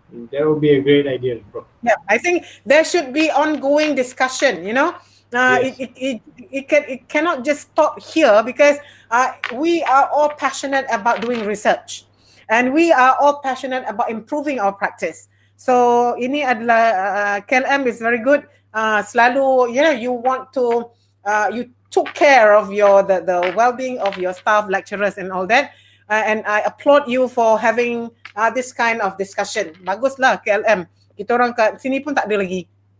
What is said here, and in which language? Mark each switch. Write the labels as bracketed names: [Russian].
[English] That would be a great idea, bro. Yeah, I think there should be ongoing discussion. Yes. It cannot just stop here because we are all passionate about doing research, and we are all passionate about improving our practice. So [Malay] ini adalah [English] KLM is very good. Selalu, you want to you took care of the well-being of your staff, lecturers, and all that. And I applaud you for having this kind of discussion. [Malay] Baguslah KLM. Kita orang kat sini pun tak ada lagi.